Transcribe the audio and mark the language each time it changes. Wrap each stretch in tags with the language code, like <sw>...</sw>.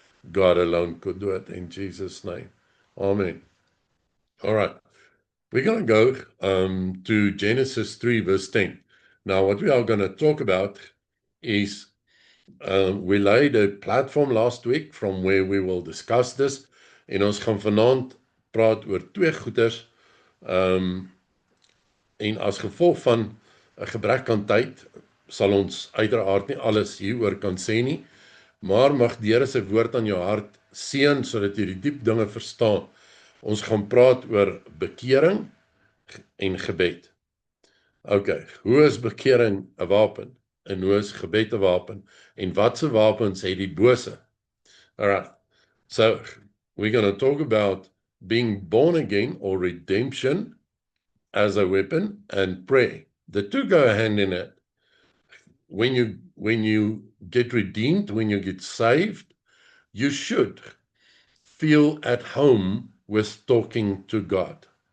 <en>God alone could do it in Jesus' name. Amen. All right. We're going to go to Genesis 3 verse 10. Now, what we are going to talk about is we laid a platform last week from where we will discuss this.</en> <af>En ons gaan vanaand praat oor twee goeders en as gevolg van 'n gebrek aan tyd sal ons uiteraard nie alles hieroor kan sê nie, maar mag die Here se woord aan jou hart seën sodat jy die diep dinge verstaan. Ons gaan praat oor bekering en gebed. Okay, hoe is bekering 'n wapen en hoe is gebed 'n wapen en watse wapens het die bose?</af> <en>All right. So we're going to talk about being born again or redemption as a weapon and prayer. The two go hand in hand. When you get redeemed, when you get saved, you should feel at home with talking to God.</en>